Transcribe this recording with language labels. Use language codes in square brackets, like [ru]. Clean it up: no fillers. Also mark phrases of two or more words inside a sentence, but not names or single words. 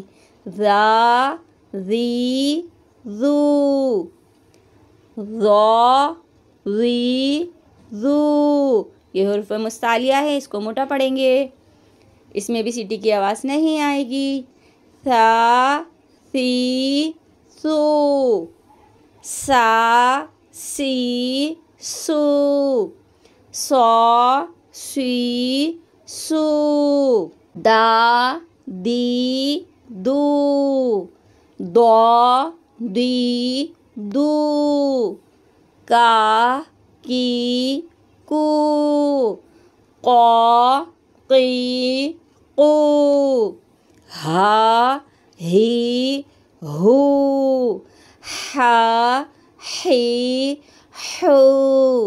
[ar] را ری زو، را ری زو، [ur] یہ حروف مستعلیہ ہے، اس کو موٹا پڑھیں گے، اس میں بھی سیٹی کی آواز نہیں آئے گی۔ [ar] سا سی سو، سا سی سو، سا سی سو۔ دا دی دو، دا دی دو۔ کا کی کو، قا قی قو۔ ہا ہی ہو، ہا ہی ہو۔